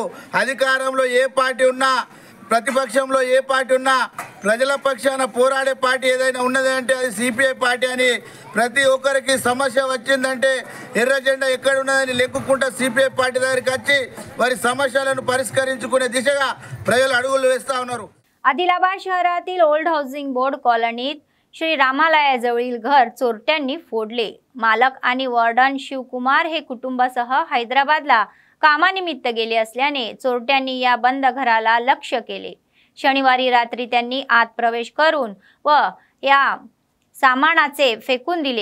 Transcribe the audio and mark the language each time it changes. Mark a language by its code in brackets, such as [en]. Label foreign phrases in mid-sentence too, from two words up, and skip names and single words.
[te] అధికారంలో ఏ పార్టీ ఉన్నా, ప్రతిపక్షంలో ఏ పార్టీ ఉన్నా, ప్రజల పక్షాన పోరాడే పార్టీ ఏదైనా ఉన్నదంటే అది సిపిఐ పార్టీ అని ప్రతి ఒక్కరికి సమస్య వచ్చిందంటే ఎర్ర జెండా ఎక్కడ ఉన్నదని లెక్కుకుంటా సిపిఐ పార్టీ దగ్గరికి వచ్చి వారి సమస్యలను పరిష్కరించుకునే దిశగా ప్రజలు అడుగులు వేస్తా ఉన్నారు। [mr] आदिलाबाद शहरातील ओल्ड हाऊसिंग बोर्ड कॉलनीत श्री रामालयाजवळील घर चोरट्यांनी फोडले। मालक आणि वॉर्डन शिवकुमार हे कुटुंबासह हैदराबादला कामानिमित्त गेले असल्याने चोरट्यांनी या बंद घराला लक्ष्य केले। शनिवारी रात्री त्यांनी आत प्रवेश करून व या सामानाचे फेकून दिले।